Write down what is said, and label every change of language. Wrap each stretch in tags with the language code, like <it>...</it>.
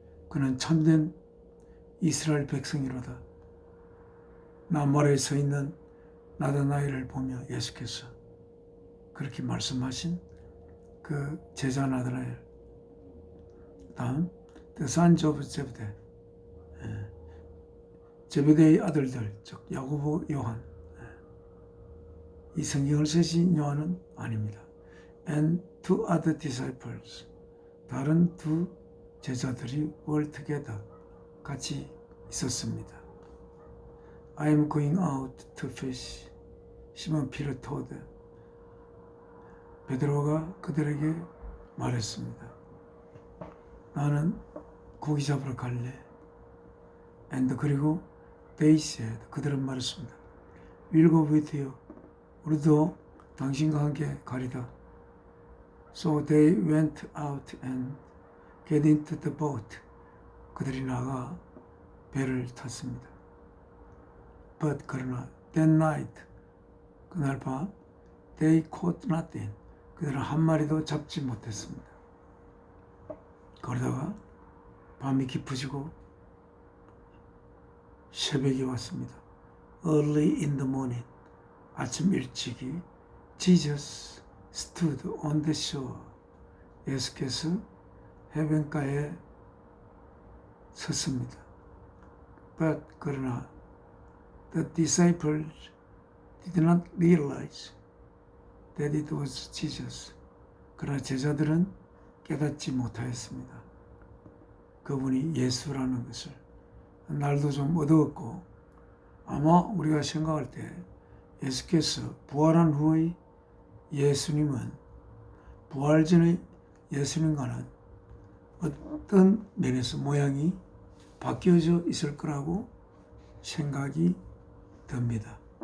<ko>그는 참된 이스라엘 백성이로다. 나무아래에 서 있는 나다나엘을 보며 예수께서 그렇게 말씀하신 그 제자 나다나엘. 다음</ko> <en>The sons of Zebedee,</en> <ko>제베데의 아들들, 즉 야고보, 요한. 이 성경을 쓰신 요한은 아닙니다.</ko> <en>And two other disciples,</en> <ko>다른 두 제자들이</ko> <en>were together,</en> <ko>같이 있었습니다.</ko> <en>I am going out to fish.</en> <ko>시몬 피터</ko> <en>told them.</en> <ko>베드로가 그들에게 말했습니다. 나는 고기 잡으러 갈래.</ko> <en>And</en> <ko>그리고</ko> <en>they said,</en> <ko>그들은 말했습니다.</ko> <en>We'll go with you.</en> <ko>우리도 당신과 함께 가리다.</ko> <en>So they went out and get into the boat.</en> <ko>그들이 나가 배를 탔습니다.</ko> <en>But</en> <ko>그러나</ko> <en>that night,</en> <ko>그날 밤</ko> <en>they caught nothing.</en> <ko>그들은 한 마리도 잡지 못했습니다. 그러다가 밤이 깊어지고 새벽이 왔습니다.</ko> <en>Early in the morning,</en> <ko>아침 일찍이</ko> <en>Jesus stood on the shore.</en> <ko>예수께서 해변가에 섰습니다.</ko> <en>But</en> <ko>그러나</ko> <en>the disciples did not realize that it was Jesus.</en> <ko>그러나 제자들은 깨닫지 못하였습니다. 그분이 예수라는 것을. 날도 좀 어두웠고 아마 우리가 생각할 때 예수께서 부활한 후의 예수님은 부활 전의 예수님과는 어떤 면에서 모양이 바뀌어져 있을 거라고 생각이 듭니다.</ko>